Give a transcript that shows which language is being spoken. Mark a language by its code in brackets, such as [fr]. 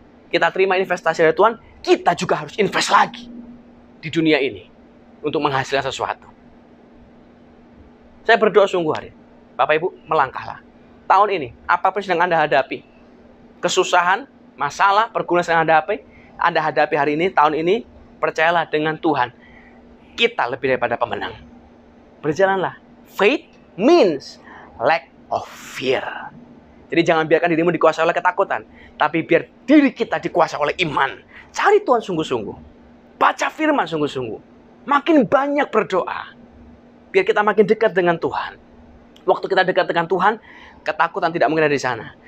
[id] Kita terima investasi dari Tuhan, kita juga harus invest lagi di dunia ini untuk menghasilkan sesuatu. Saya berdoa sungguh hari. Bapak Ibu, melangkahlah. Tahun ini, apapun yang sedang Anda hadapi, kesusahan, masalah, pergumulan yang Anda hadapi hari ini, tahun ini, percayalah dengan Tuhan. Kita lebih daripada pemenang. Berjalanlah. [en] Faith means lack of fear. [id] Jadi jangan biarkan dirimu dikuasai oleh ketakutan. Tapi biar diri kita dikuasai oleh iman. Cari Tuhan sungguh-sungguh. Baca firman sungguh-sungguh. Makin banyak berdoa. Biar kita makin dekat dengan Tuhan. Waktu kita dekat dengan Tuhan, ketakutan tidak mungkin ada di sana.